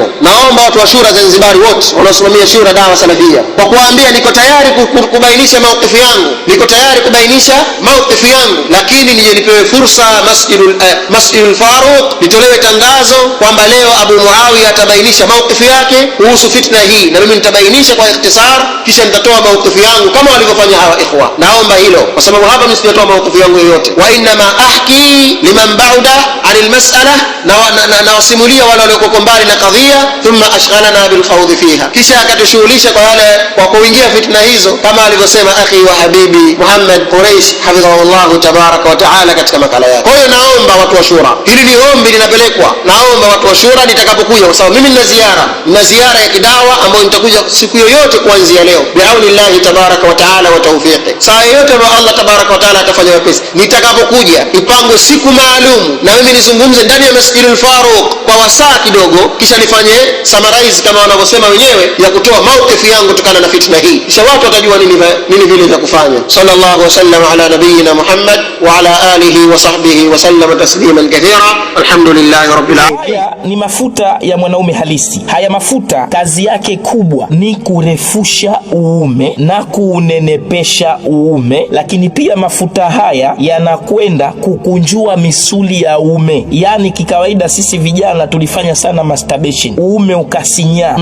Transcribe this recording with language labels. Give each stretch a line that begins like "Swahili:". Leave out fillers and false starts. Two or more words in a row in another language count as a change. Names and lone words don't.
Swahili: Naomba watu wa shura Zanzibari wote wanaosimamia shura dawa salafia, kwa kuambia niko tayari kubainisha maukifu yangu, lakini nije nipewe fursa Masjidul Faruq litolewe tangazo kwamba leo Abu Muawiya atabainisha maukifu yake kuhusu fitna hii, na mimi nitabainisha kwa ikhtisar, kisha nitatoa maukifu yangu kama walivyofanya hawa ikhwa. Naomba hilo, kwa sababu hapa mimi sijatoa maukifu yangu yoyote.
Arabic: وإن ما أحكي لمن بعد عن المسألة,
Swahili: na wasimulia wale walioko mbali na kadhia,
Arabic: ثم أشغلنا بالخوض فيها,
Swahili: kisha akatushughulisha kwa kuingia fitna hizo, kama alivyosema
Arabic: أخي وحبيبي
Swahili: Muhammad Quraish
Arabic: حفظه الله تبارك وتعالى
Swahili: katika makala yake. Kwa hiyo naomba watu wa shura, hili ni ombi linapelekwa, naomba watu wa shura nitakapokuja, kwa sababu mimi nina ziara ya kidawa ambayo nitakuja siku yoyote kuanzia leo
Arabic: بعون الله تبارك وتعالى وتوفيقه.
Swahili: Saa yote ambayo Allah
Arabic: تبارك وتعالى
Swahili: atafanya wepesi, nitakapokuja ipangwe siku maalum na mimi nizungumze ndani ya Masjidul Faruq kwa wasaa kidogo, kisha nifanye summarize kama wanavyosema wenyewe ya kutoa maukifu yangu kutokana na fitna hii, kisha watu watajua nini vile vya kufanya.
Arabic: صلى الله وسلم على نبينا محمد وعلى آله وصحبه وسلم تسليما كثيرا. الحمد لله رب العالمين.
Swahili: Haya ni mafuta ya mwanaume halisi. Haya mafuta kazi yake kubwa ni kurefusha uume na kuunenepesha uume, lakini pia mafuta haya yanakwenda kukunjua misuli ya uume. Yani kikawaida sisi vijana tulifanya sana masturbation, uume ukasinyaa.